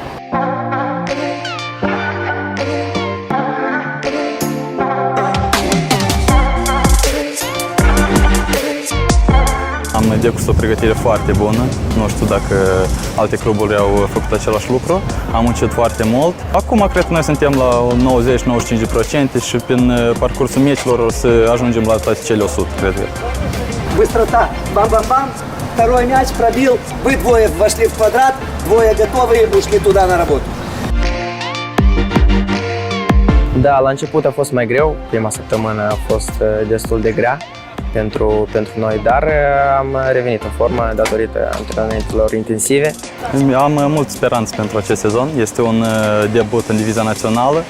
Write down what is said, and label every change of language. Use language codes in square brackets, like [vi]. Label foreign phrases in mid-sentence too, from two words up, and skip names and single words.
[ro] Am decurs o pregătire foarte bună. Nu știu dacă alte cluburi au făcut același lucru. Am muncit foarte mult. Acum cred că noi suntem la 90-95% și prin parcursul meciilor o să ajungem la toate cele 100, cred eu. [ru] Быстрота. Бам-бам-бам. Второй мяч пробил. Вы двое вошли в квадрат, двое готовы и ушли туда на работу. [ro] Da, la început a fost mai greu. Prima săptămână a fost destul de grea pentru noi, dar am revenit în formă datorită antrenamentelor intensive. Am mult speranță pentru acest sezon. Este un debut în divizia națională.